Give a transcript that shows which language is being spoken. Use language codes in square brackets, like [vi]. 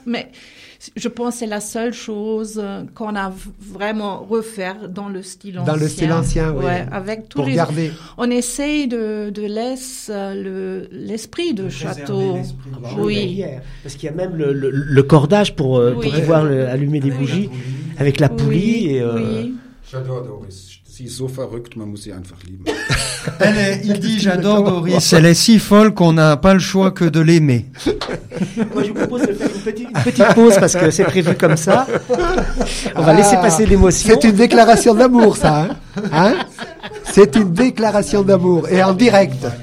[fr] Mais je pense que c'est la seule chose qu'on a vraiment refaire dans le style ancien. Dans le style ancien, oui. Ouais, avec tous pour les... garder. On essaye de laisser l'esprit de château. L'esprit de oui. Parce qu'il y a même le cordage pour pouvoir allumer des bougies avec la poulie. Et, J'adore Doris. [de] Si so verrückt, man muss sie einfach lieben. [fr] Il dit j'adore Doris. Elle est si folle qu'on n'a pas le choix que de l'aimer. Moi, je vous propose de faire une petite pause parce que c'est prévu comme ça. On va laisser passer l'émotion. C'est une déclaration d'amour, ça. Hein? C'est une déclaration d'amour et en direct.